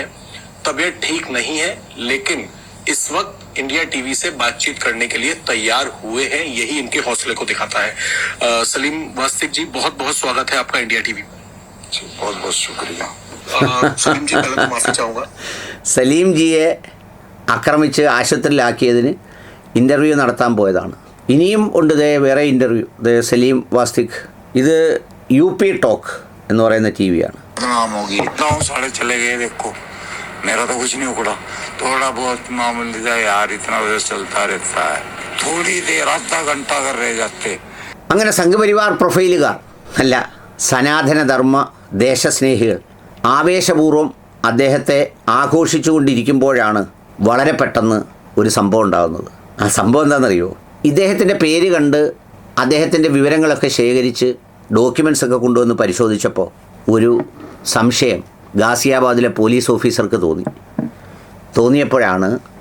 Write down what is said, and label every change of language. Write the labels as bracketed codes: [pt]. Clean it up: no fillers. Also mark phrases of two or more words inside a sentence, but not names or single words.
[hi] तबीयत ठीक नहीं है, लेकिन इस वक्त इंडिया टीवी से बातचीत करने के लिए तैयार हुए हैं। यही इनके हौसले को दिखाता है। सलीम वास्तिक जी, बहुत बहुत स्वागत है आपका इंडिया टीवी में। बहुत बहुत शुक्रिया। सलीम जी, पहले तो माफी चाहूंगा। [ml] സലീം ജിയെ ആക്രമിച്ച് ആശുപത്രിയിലാക്കിയതിന് ഇൻ്റർവ്യൂ നടത്താൻ പോയതാണ്. ഇനിയും ഉണ്ട് വേറെ ഇൻ്റർവ്യൂ. സലീം വാസ്തിക്, ഇത് UP ടോക്ക് എന്ന് പറയുന്ന TV ആണ്. [hi] मेरा तो कुछ नहीं उखड़ा, थोड़ा बहुत मामूली था यार, इतना वजह चलता रहता है, थोड़ी देर आधा घंटा कर रह जाते. [ml] അങ്ങനെ സംഘപരിവാർ പ്രൊഫൈലുകാർ അല്ല, സനാതനധർമ്മ ദേശസ്നേഹികൾ ആവേശപൂർവ്വം അദ്ദേഹത്തെ ആഘോഷിച്ചുകൊണ്ടിരിക്കുമ്പോഴാണ് വളരെ പെട്ടെന്ന് ഒരു സംഭവം ഉണ്ടാകുന്നത്. ആ സംഭവം എന്താണെന്നറിയോ? ഇദ്ദേഹത്തിൻ്റെ പേര് കണ്ട് അദ്ദേഹത്തിൻ്റെ വിവരങ്ങളൊക്കെ ശേഖരിച്ച് ഡോക്യുമെൻറ്റ്സ് ഒക്കെ കൊണ്ടുവന്ന് പരിശോധിച്ചപ്പോൾ ഒരു സംശയം ഗാസിയാബാദിലെ [en] police officer [ml] തോന്നിയപ്പോഴാണ്